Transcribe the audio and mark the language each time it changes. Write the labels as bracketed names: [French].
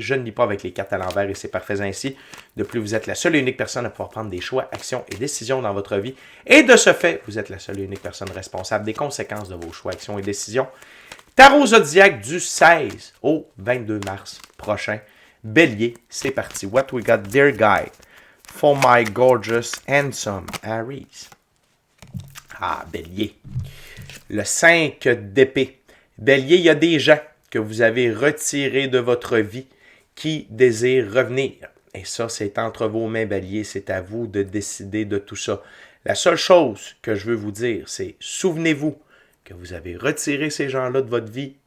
[French] Je ne lis pas avec les cartes à l'envers et c'est parfait ainsi. De plus, vous êtes la seule et unique personne à pouvoir prendre des choix, actions et décisions dans votre vie. Et de ce fait, vous êtes la seule et unique personne responsable des conséquences de vos choix, actions et décisions. Tarot Zodiaque du 16 au 22 mars prochain. Bélier, c'est parti. [English] What we got, dear guide, for my gorgeous, handsome Aries. [French] Ah, Bélier. Le 5 d'épée. Bélier, il y a des gens que vous avez retirés de votre vie qui désirent revenir. Et ça, c'est entre vos mains, Bélier. C'est à vous de décider de tout ça. La seule chose que je veux vous dire, c'est souvenez-vous que vous avez retiré ces gens-là de votre vie.